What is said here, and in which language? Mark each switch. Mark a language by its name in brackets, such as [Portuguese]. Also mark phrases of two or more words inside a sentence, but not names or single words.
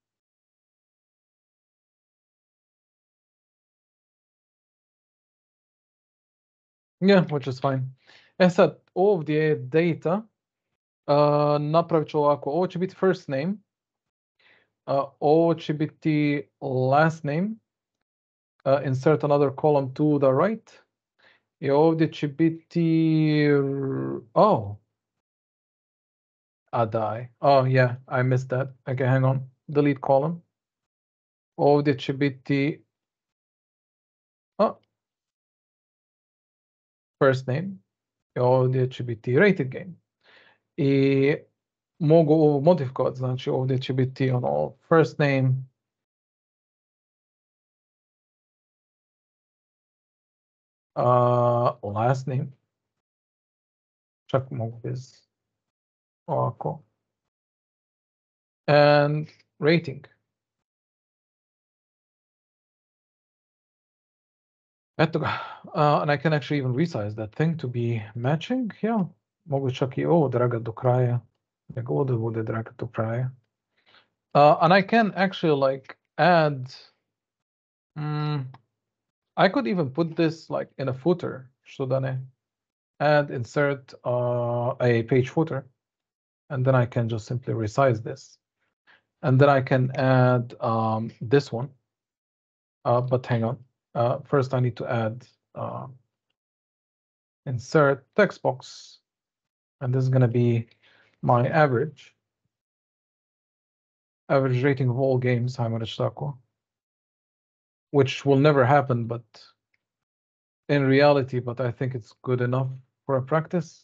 [English] Yeah, which is fine. [Bosnian] Sad, ovdje je data. Napravit ću ovako. Ovo će biti [English] first name. [Bosnian] Ovo će biti last name. [English] Insert another column to the right. [Bosnian] I ovdje će biti... [English] Oh. Die. Oh, yeah, I missed that. Okay, hang on. Delete column. [Bosnian] Ovdje će biti... [English] first name. [Bosnian] I ovdje će biti [English] rated game. [Bosnian] I mogu ovo modifikovati, znači ovdje će biti ono [English] first name, last name, [Bosnian] čak mogu bez ovako, [English] and rating. [Bosnian] Eto ga, [English] and I can actually even resize that thing to be matching, yeah. [Bosnian] Mogu čak i ovo dragat do kraja, nego ovdje bude dragat do kraja. [English] And I can actually like add, I could even put this like in a footer, [Bosnian] što da ne? [English] Add, insert a page footer, and then I can just simply resize this. And then I can add this one, but hang on. First I need to add insert text box, and this is going to be my average rating of all games, which will never happen, but in reality, but I think it's good enough for a practice.